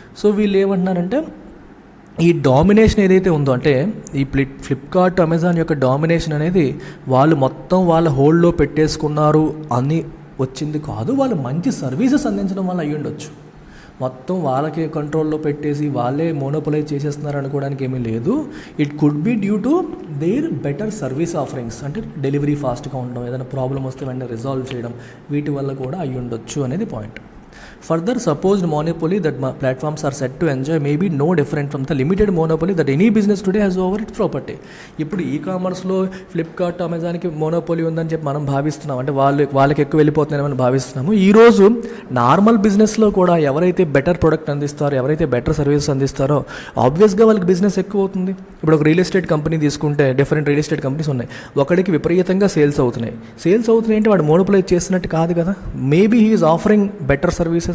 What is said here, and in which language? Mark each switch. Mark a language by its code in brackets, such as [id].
[te] So వీళ్ళు ఏమంటున్నారంటే ఈ డామినేషన్ ఏదైతే ఉందో, అంటే ఈ ఫ్లిప్కార్ట్, అమెజాన్ యొక్క డామినేషన్ అనేది వాళ్ళు మొత్తం వాళ్ళ హోల్డ్లో పెట్టేసుకున్నారు అని వచ్చింది కాదు, వాళ్ళు మంచి సర్వీసెస్ అందించడం వల్ల అయ్యి ఉండొచ్చు. మొత్తం వాళ్ళకి కంట్రోల్లో పెట్టేసి వాళ్ళే మోనోపలైజ్ చేసేస్తున్నారు అనుకోవడానికి ఏమీ లేదు. [en] it could be due to their better service offerings, [te] అంటే డెలివరీ ఫాస్ట్గా ఉండడం, ఏదైనా ప్రాబ్లం వస్తే వెంటనే రిజాల్వ్ చేయడం, వీటి వల్ల కూడా అయ్యి ఉండొచ్చు అనేది point. [en] Further, supposed monopoly that platforms are set to enjoy may be no different from the limited monopoly that any business today has over its property. [te] ఇప్పుడు కామర్స్లో ఫ్లిప్కార్ట్, అమెజాన్కి మోనోపోలీ ఉందని చెప్పి మనం భావిస్తున్నాం, అంటే వాళ్ళకి ఎక్కువ వెళ్ళిపోతున్నామని భావిస్తున్నాము. ఈరోజు నార్మల్ బిజినెస్లో కూడా ఎవరైతే బెటర్ ప్రొడక్ట్ అందిస్తారో, ఎవరైతే బెటర్ సర్వీసెస్ అందిస్తారో ఆబ్వియస్గా వాళ్ళకి బిజినెస్ ఎక్కువ అవుతుంది. ఇప్పుడు ఒక రియల్ ఎస్టేట్ కంపెనీ తీసుకుంటే డిఫరెంట్ రియల్ ఎస్టేట్ కంపెనీస్ ఉన్నాయి. ఒకడికి విపరీతంగా సేల్స్ అవుతున్నాయి అంటే వాడు మోనోపోలైజ్ చేస్తున్నట్టు కాదు కదా. [en] maybe he is offering better services,